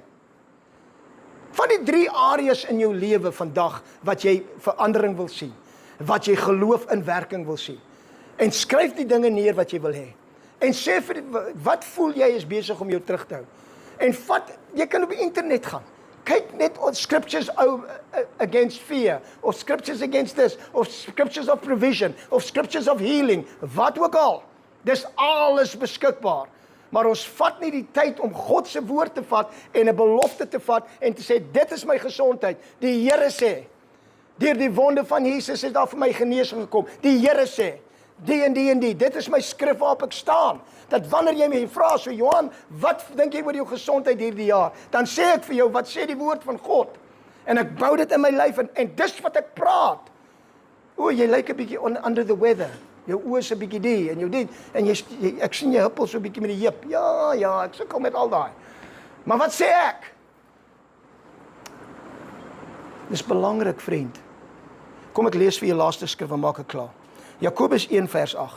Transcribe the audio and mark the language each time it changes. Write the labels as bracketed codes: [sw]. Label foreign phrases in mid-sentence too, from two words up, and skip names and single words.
[af] Van die 3 areas in jou lewe vandag, wat jy verandering wil sien, wat jy geloof in werking wil sien. En skryf die dinge neer wat jy wil hê. En sê vir wat voel jy is besig om jou terug te hou. En jy kan op die internet gaan. Kyk net op [en] scriptures against fear, [af] of [en] scriptures against this, [af] of [en] scriptures of provision, [af] of [en] scriptures of healing, [af] wat ook al. Dis alles beskikbaar. Maar ons vat nie die tyd om God se woord te vat en 'n belofte te vat en te sê, dit is my gesondheid. Die Here sê, deur die wonde van Jesus is daar vir my genesing gekom. Die Here sê, die en die en die, dit is my skrif waarop ek staan. Dat wanneer jy my vra, so Johan, wat dink jy oor jou gesondheid hierdie jaar? Dan sê ek vir jou, wat sê die woord van God? En ek bou dit in my lyf, en dis wat ek praat. O, jy lyk 'n bietjie [en] under the weather. [af] Jou oë is 'n bietjie die, en jou dit, en ek sien jy huppel so 'n bietjie met die heup. Ja, ek sukkel met al daai. Maar wat sê ek? Dis belangrik, vriend. Kom ek lees vir jou laaste skrif en maak ek klaar. Jakobus 1 vers 8.